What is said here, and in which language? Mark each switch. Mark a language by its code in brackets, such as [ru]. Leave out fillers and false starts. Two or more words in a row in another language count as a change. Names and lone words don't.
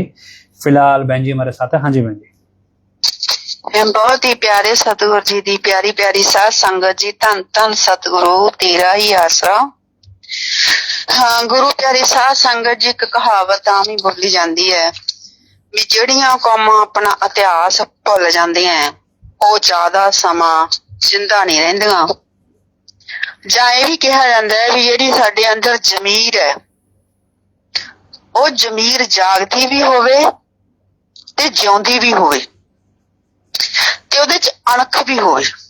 [hi] फिलहाल बहन जी हमारे साथ है। हाँ जी बहन जी। [pa] बहुत ही प्यारे सतगुरु जी दी प्यारी प्यारी साध संगत जी, धन धन सतगुरु तेरा ही आसरा। हाँ गुरु प्यारी साध संगत जी, एक कहावत आम ही बोली जाती है भी ਜਿਹੜੀਆਂ ਕੌਮਾਂ अपना इतिहास भुल ਜਾਂਦੀਆਂ ਉਹ ਜ਼ਿਆਦਾ ਸਮਾਂ ਜਿੰਦਾ नहीं ਰਹਿੰਦੀਆਂ। ਜਾਂ ਇਹ ਵੀ ਕਿਹਾ ਜਾਂਦਾ ਹੈ ਵੀ ਜਿਹੜੀ ਸਾਡੇ ਅੰਦਰ ਜ਼ਮੀਰ ਹੈ ਉਹ ਜ਼ਮੀਰ ਜਾਗਦੀ ਵੀ ਹੋਵੇ ਤੇ ਜਿਉਂਦੀ ਵੀ ਹੋਵੇ ਤੇ ਉਹਦੇ ਚ ਅਣਖ ਵੀ ਹੋਵੇ।